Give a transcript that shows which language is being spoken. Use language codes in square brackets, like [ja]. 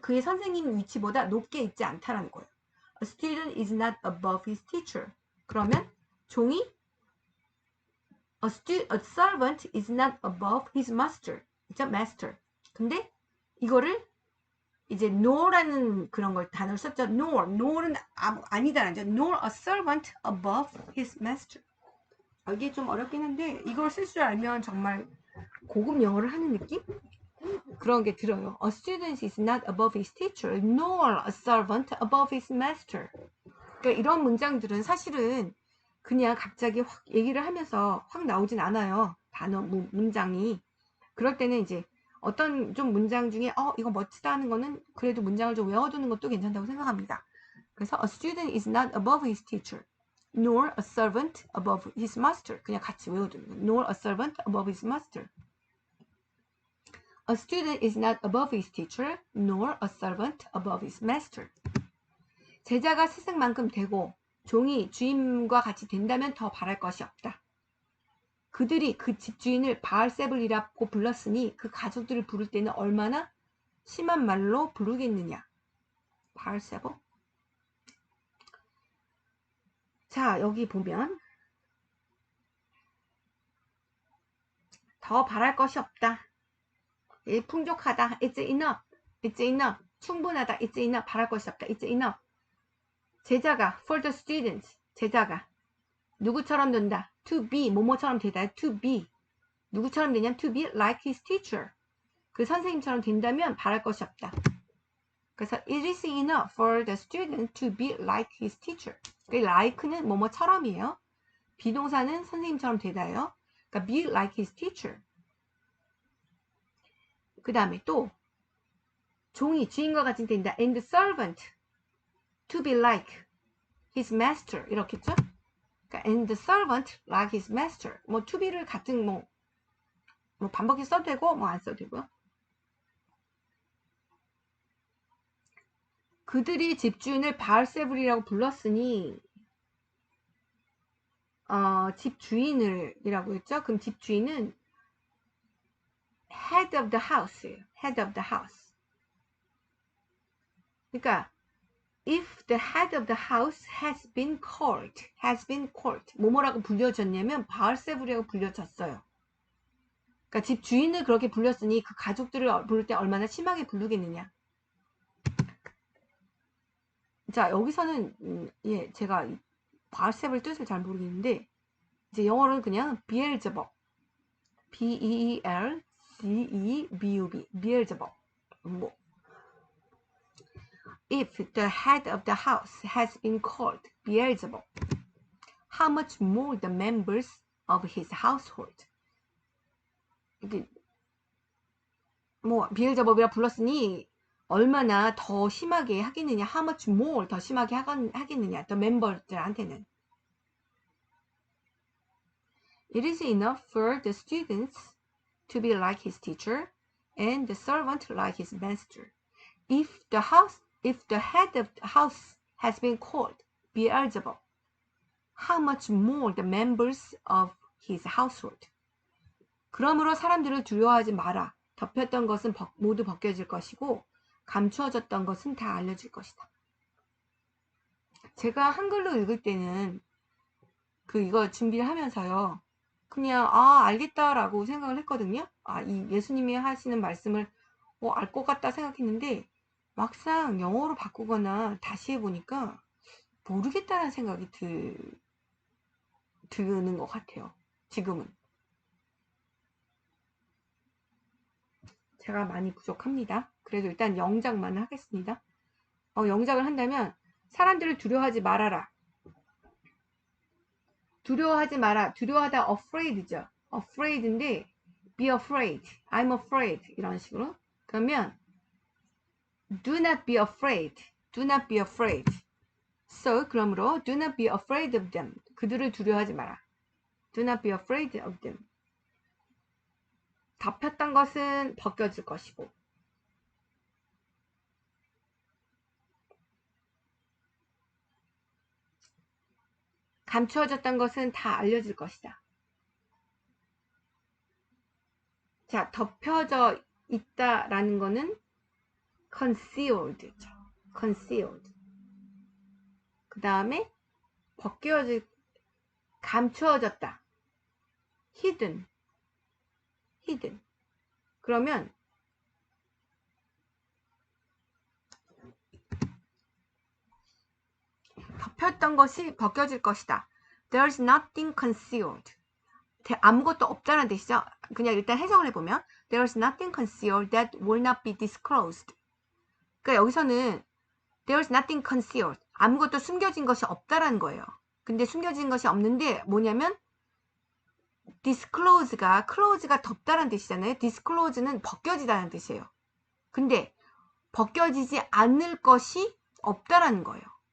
[ko] 그의 선생님 위치보다 높게 있지 않다라는 거예요. [en] A student is not above his teacher. [ko] 그러면 종이 [en] a servant is not above his master. [ko] 그죠? master. 근데 이거를 이제 nor라는 그런 걸 단어를 썼죠. nor는 아니다라는 죠. [en] nor a servant above his master. [ko] 이게 좀 어렵긴 한데 이걸 쓸 줄 알면 정말 고급 영어를 하는 느낌? 그런 게 들어요. [en] A student is not above his teacher, nor a servant above his master. [ko] 그러니까 이런 문장들은 사실은 그냥 갑자기 확 얘기를 하면서 확 나오진 않아요. 단어, 문장이. 그럴 때는 이제 어떤 좀 문장 중에 이거 멋지다 하는 거는 그래도 문장을 좀 외워두는 것도 괜찮다고 생각합니다. 그래서 [en] a student is not above his teacher, nor a servant above his master. [ko] 그냥 같이 외워두는 거예요. [en] nor a servant above his master. A student is not above his teacher, nor a servant above his master. [ko] 제자가 스승만큼 되고 종이 주인과 같이 된다면 더 바랄 것이 없다. 그들이 그 집주인을 바알세불이라고 불렀으니 그 가족들을 부를 때는 얼마나 심한 말로 부르겠느냐. 바알세불. 자, 여기 보면 더 바랄 것이 없다. 풍족하다. [en] It's enough. [ko] 충분하다. [en] It's enough. [ko] 바랄 것이 없다. [en] It's enough. [ko] 제자가 [en] for the students. [ko] 제자가 누구처럼 된다. [en] to be. [ko] 뭐뭐처럼 되다. [en] to be. [ko] 누구처럼 되냐면 [en] to be like his teacher. [ko] 그 선생님처럼 된다면 바랄 것이 없다. 그래서 [en] it is enough for the student to be like his teacher. [ko] like는 뭐뭐처럼이에요. 비동사는 선생님처럼 되다예요. 그러니까 [en] be like his teacher. [ko] 그 다음에 또 종이 주인과 같이 된다. [en] and the servant to be like his master [ko] 이렇겠죠? 그러니까 [en] and the servant like his master. [ko] 뭐 to be를 같은 뭐 반복해서 써도 되고 뭐 안 써도 되고요. 그들이 집주인을 바알세불이라고 불렀으니 집주인을 이라고 했죠. 그럼 집주인은 [en] head of the house예요. head of the house. [ko] 그러니까 [en] if the head of the house has been called [ko] 뭐뭐라고 불려졌냐면 바알세불이라고 불려졌어요. 그러니까 집주인을 그렇게 불렸으니 그 가족들을 부를 때 얼마나 심하게 부르겠느냐. 자, 여기서는 제가 바알세불 뜻을 잘 모르겠는데 이제 영어로는 그냥 비엘제법, B-E-E-L-Z-E-B-U-B, 비엘제법. 뭐 [en] If the head of the house has been called Beelzebub, how much more the members of his household? [ko] 이게 뭐 비엘제법이라 불렀으니 얼마나 더 심하게 하겠느냐, [en] how much more [ko] 더 심하게 하겠느냐, the member들한테는. [en] It is enough for the students to be like his teacher and the servant like his master. If the head of the house has been called Beelzebub, how much more the members of his household. [ko] 그러므로 사람들을 두려워하지 마라. 덮였던 것은 모두 벗겨질 것이고 감추어졌던 것은 다 알려질 것이다. 제가 한글로 읽을 때는 이거 준비를 하면서요. 그냥 알겠다라고 생각을 했거든요. 이 예수님이 하시는 말씀을 알 것 같다 생각했는데 막상 영어로 바꾸거나 다시 해보니까 모르겠다는 생각이 드는 것 같아요. 지금은. 제가 많이 부족합니다. 그래도 일단 영작만 하겠습니다. 영작을 한다면 사람들을 두려워하지 말아라. 두려워하지 마라. 두려워하다 afraid죠. [en] afraid인데 be afraid, I'm afraid [ko] 이런 식으로. [en] 그러면 do not be afraid, do not be afraid. So [ko] 그러므로 [en] do not be afraid of them. [ko] 그들을 두려워하지 마라. [en] Do not be afraid of them. [ko] 덮였던 것은 벗겨질 것이고 감추어졌던 것은 다 알려질 것이다. 자, 덮여져 있다라는 거는 concealed죠. concealed. 그 다음에 감추어졌다. hidden. 그러면 덮였던 것이 벗겨질 것이다. [en] There's nothing concealed. [ko] 아무것도 없다는 뜻이죠. 그냥 일단 해석을 해보면 [en] There's nothing concealed that will not be disclosed. [ko] 그러니까 여기서는 [en] There's nothing concealed. [ko] 아무것도 숨겨진 것이 없다라는 거예요. 근데 숨겨진 것이 없는데 뭐냐면 disclose가 close가 덮다라는 뜻이잖아요. disclose는 벗겨지다는 뜻이에요. 근데 벗겨지지 않을 것이 없다라는 거예요.